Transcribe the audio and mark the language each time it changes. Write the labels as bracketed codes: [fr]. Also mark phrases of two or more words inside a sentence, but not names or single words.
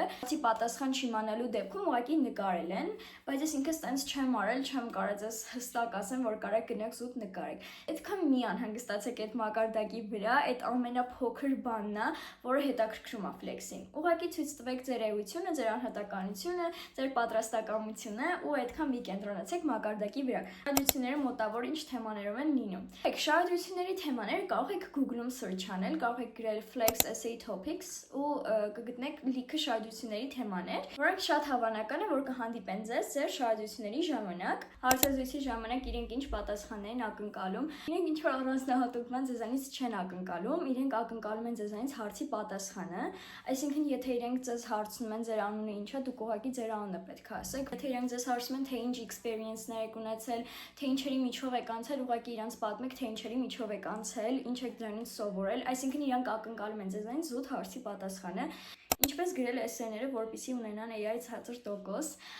[hy] պատասխան չիմանալու դեպքում ուղղակի նկարել են, բայց ես ինքս տենց չեմ արել, չեմ կարել ձեզ հստակ ասեմ, որ կարեք գնաք զուտ նկարեք։ Այդքան մի անհանգստացեք այդ մակարդակի վրա, այդ ամենափոքր բանն է, որը հետաքրքրում է Flex-ին։ Ուղղակի ցույց տվեք ձեր էությունը, ձեր անհատականությունը, ձեր պատրաստակամությունը ու այդքան մի կենտրոնացեք մակարդակի վրա։ Շահադությունները մոտավոր ինչ թեմաներով են լինում։ Շահադությունների թեմաները կարող եք Google-ում search անել, կարող եք գրել [en] Flex essay topics [hy] ու կգտնեք լիքը շահադությունների թեմաներ, որոնք շատ հավանական է, որ կհանդիպեն ձեզ ձեր շահադությունների ժամանակ, հարցազրույցի ժամանակ իրենք ինչ պատասխաններ են ակնկալում, իրենք ինչ որ առանձնահատուկ բան ձեզանից չեն ակնկալում, իրենք ակնկալում են ձեզանից հարցի պատասխանը, այսինքն եթե իրենք ձեզ հարցնում են ձեր անունը ինչ է, դուք ուղղակի ձեր անունը պետք է ասեք, եթե իրենք ձեզ հարցնում են թե ինչ experience-ներ եք ունեցել, թե ինչերի միջով եք անցել, ուղղակի իրանց պատմեք, թե ինչերի միջով եք անցել, ինչ եք դրանից սովորել, այսինքն իրանք ակնկալում են ձեզանից զուտ հարցի պատասխանը։ Ինչպես գրել էսսեները, որպեսզի ունենան AI-ից հատուր տոկոս,